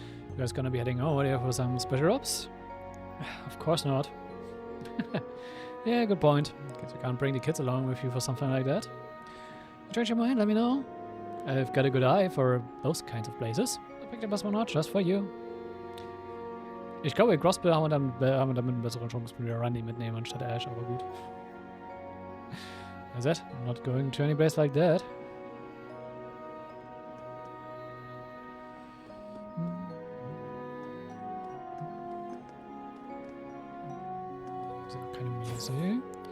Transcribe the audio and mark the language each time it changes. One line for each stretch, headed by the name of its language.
English: You guys gonna be heading over there for some special ops? Of course not. Yeah, good point. Guess you can't bring the kids along with you for something like that. You change your mind, let me know. I've got a good eye for those kinds of places. I picked up one not just for you.
German: Ich glaube, in Crossbill haben wir damit eine bessere Chance, wenn wir Randy mitnehmen anstatt Ash, aber gut.
English: That's it. I'm not going to any place like that.
German: Keine Musik.